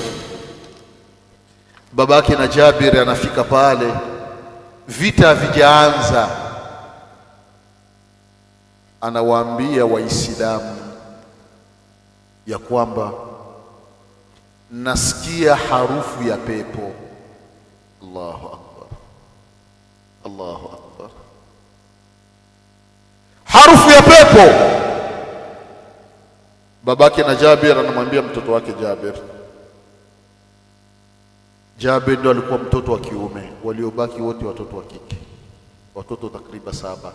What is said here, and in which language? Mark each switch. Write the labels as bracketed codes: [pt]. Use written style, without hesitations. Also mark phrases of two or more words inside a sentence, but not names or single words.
[sw] Babake na Jabir anafika pale, vita havijaanza. Anawaambia Waislamu ya kwamba nasikia harufu ya pepo. [ar] الله أكبر، الله أكبر, [sw] harufu ya pepo. Babake na Jabir anamwambia mtoto wake Jabir. Jabir ndo alikuwa mtoto wa kiume, waliobaki wote watoto wa kike, watoto takriban 7.